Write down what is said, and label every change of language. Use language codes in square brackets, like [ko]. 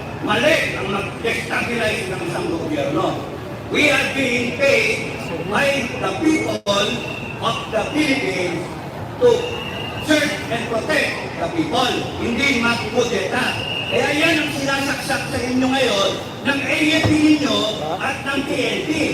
[tl] Mali ang mag-destabilize ng isang gobyerno. [en] We are being paid by the people of the Philippines to serve and protect the people. [tl] Hindi magkudeta. Kaya yan ang sinasaksak sa inyo ngayon ng AFP ninyo at ng PNP.